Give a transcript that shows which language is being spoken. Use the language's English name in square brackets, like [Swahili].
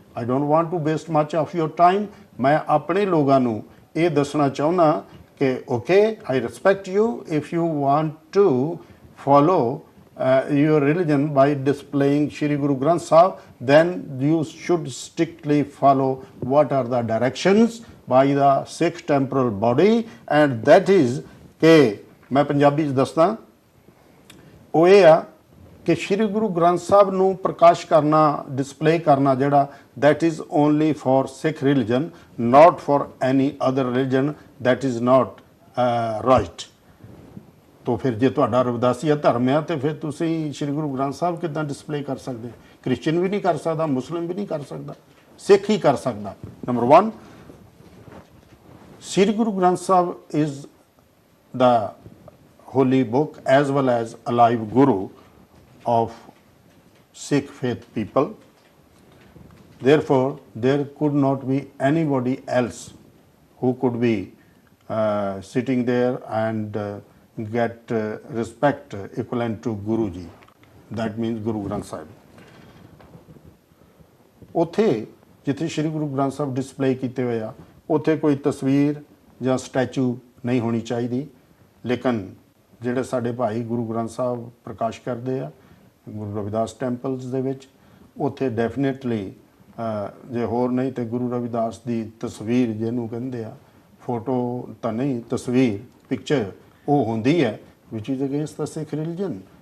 [English] I don't want to waste much of your time. [Punjabi] मैं अपने लोगों ਨੂੰ ਇਹ ਦੱਸਣਾ ਚਾਹੁੰਦਾ कि [English] okay, I respect you if you want to follow your religion by displaying Shri Guru Granth Sahib, then you should strictly follow what are the directions by the Sikh temporal body, and that is [Punjabi] कि मैं पंजाबी च दसदा ਉਹ ਇਹ ਆ ਕਿ ਸ਼੍ਰੀ ਗੁਰੂ ਗ੍ਰੰਥ ਸਾਹਿਬ ਨੂੰ ਪ੍ਰਕਾਸ਼ ਕਰਨਾ ਡਿਸਪਲੇ ਕਰਨਾ ਜਿਹੜਾ [English] that is only for Sikh religion, not for any other religion, that is not right. [Punjabi] तो फिर ਜੇ ਤੁਹਾਡਾ ਰਵਿਦਾਸੀਆ ਧਰਮ ਆ ਤੇ ਫਿਰ ਤੁਸੀਂ ਸ਼੍ਰੀ ਗੁਰੂ ਗ੍ਰੰਥ ਸਾਹਿਬ ਕਿੱਦਾਂ ਡਿਸਪਲੇ ਕਰ ਸਕਦੇ? ਕ੍ਰਿਸਚੀਅਨ ਵੀ ਨਹੀਂ ਕਰ ਸਕਦਾ, ਮੁਸਲਿਮ ਵੀ ਨਹੀਂ ਕਰ ਸਕਦਾ, ਸਿੱਖ ਹੀ ਕਰ ਸਕਦਾ। [English] ਨੰਬਰ 1, Shri Guru Granth Sahib is the holy book as well as alive guru of Sikh faith people. Therefore, there could not be anybody else who could be sitting there and get respect equivalent to Guru Ji. That means Guru Granth Sahib. [Punjabi] ਉੱਥੇ ਜਿੱਥੇ Shri Guru Granth Sahib display ਕੀਤੇ ਹੋਏ ਆ ਉੱਥੇ ਕੋਈ ਤਸਵੀਰ ਜਾਂ statue ਨਹੀਂ ਹੋਣੀ ਚਾਹੀਦੀ, ਲੇਕਿਨ ਜਿਹੜੇ ਸਾਡੇ ਭਾਈ ਗੁਰੂ ਗ੍ਰੰਥ ਸਾਹਿਬ ਪ੍ਰਕਾਸ਼ ਕਰਦੇ ਆ ਗੁਰੂ ਰਵਿਦਾਸ ਟੈਂਪਲਸ ਦੇ ਵਿੱਚ ਉੱਥੇ ਡੈਫੀਨੇਟਲੀ ਜੇ ਹੋਰ ਨਹੀਂ ਤੇ ਗੁਰੂ ਰਵਿਦਾਸ ਦੀ ਤਸਵੀਰ ਜਿਹਨੂੰ ਕਹਿੰਦੇ ਆ, ਫੋਟੋ ਤਾਂ ਨਹੀਂ, ਤਸਵੀਰ, ਪਿਕਚਰ ਉਹ ਹੁੰਦੀ ਹੈ [English] Which is against the Sikh religion.